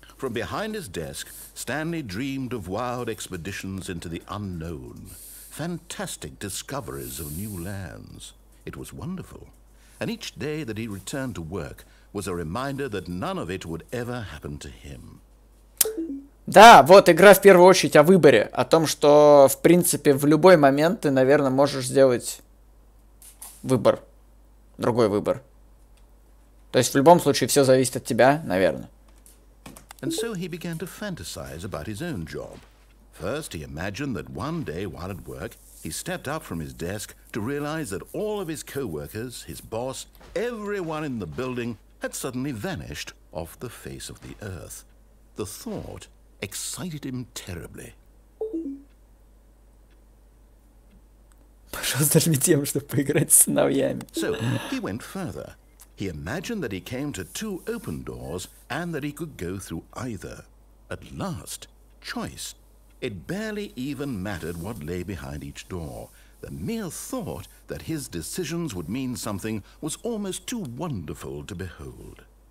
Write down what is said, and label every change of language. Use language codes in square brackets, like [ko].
[en] From behind his desk, Stanley dreamed of wild expeditions into the unknown, fantastic discoveries of new lands. It was wonderful. And each day that he returned to work was a reminder that none of it would ever happen to him. [ru] Да, вот игра в первую очередь о выборе, о том, что, в принципе, в любой момент ты, наверное, можешь сделать выбор, другой выбор. То есть в любом случае все зависит от тебя, наверное. [en] And so he began to fantasize about his own job. First, he imagined that one day while at work, he stepped up from his desk to realize that all of his co-workers, his boss, everyone in the building had suddenly vanished off the face of the earth. The thought excited him terribly. [ru] Пожалуйста, нажми тем, чтобы поиграть с сыновьями. [en] So he went further. He imagined that he came to 2 open doors and that he could go through either. At last, choice. It barely even mattered what lay behind each door. The mere thought that his decisions would mean something was almost too wonderful to behold.